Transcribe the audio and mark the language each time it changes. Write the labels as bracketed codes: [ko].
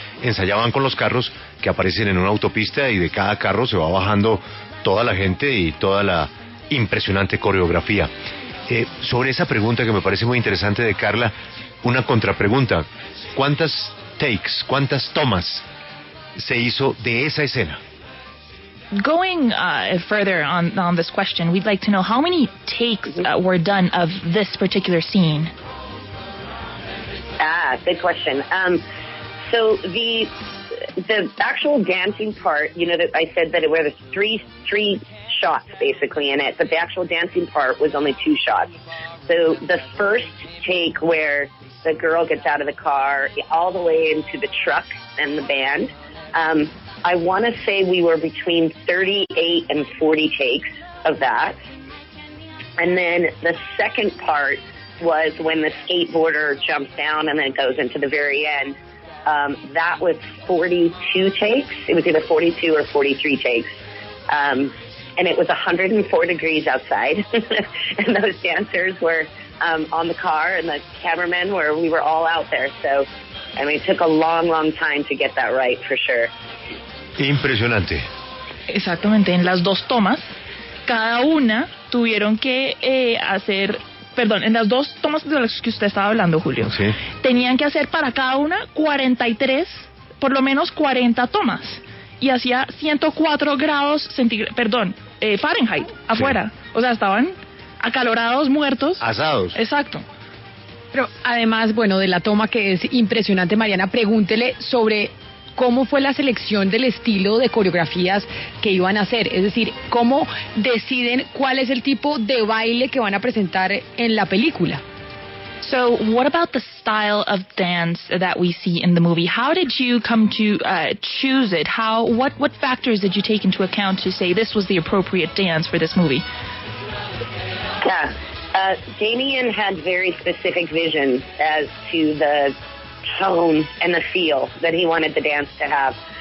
[es] Ensayaban con los carros que aparecen en una autopista, y de cada carro se va bajando toda la gente y toda la impresionante coreografía. Sobre esa pregunta que me parece muy interesante de Carla, una contrapregunta: ¿cuántas takes, cuántas tomas se hizo de esa escena? [en] Going further on this question, we'd like to know how many takes were done of this particular scene. Good question. So the actual dancing part, that I said that it were three shots basically in it, but the actual dancing part was only 2 shots. So the first take where the girl gets out of the car all the way into the truck and the band, I want to say we were between 38 and 40 takes of that. And then the second part was when the skateboarder jumps down and then goes into the very end. That was 42 takes. It was either 42 or 43 takes. And it was 104 degrees outside. And those dancers were on the car, and the cameramen we were all out there. So, it took a long, long time to get that right, for sure. [es] Impresionante. Exactamente. En las 2 tomas, cada una tuvieron que hacer... Perdón, en las 2 tomas de las que usted estaba hablando, Julio, sí, tenían que hacer para cada una 43, por lo menos 40 tomas. Y hacía 104 grados Fahrenheit, afuera. Sí. O sea, estaban acalorados, muertos. Asados. Exacto. Pero además, bueno, de la toma que es impresionante, Mariana, pregúntele sobre cómo fue la selección del estilo de coreografías que iban a hacer, es decir, cómo deciden cuál es el tipo de baile que van a presentar en la película. [en] So, what about the style of dance that we see in the movie? How did you come to choose it? What factors did you take into account to say this was the appropriate dance for this movie? Yeah, Damien had very specific vision as to the tone and the feel that he wanted the dance to have.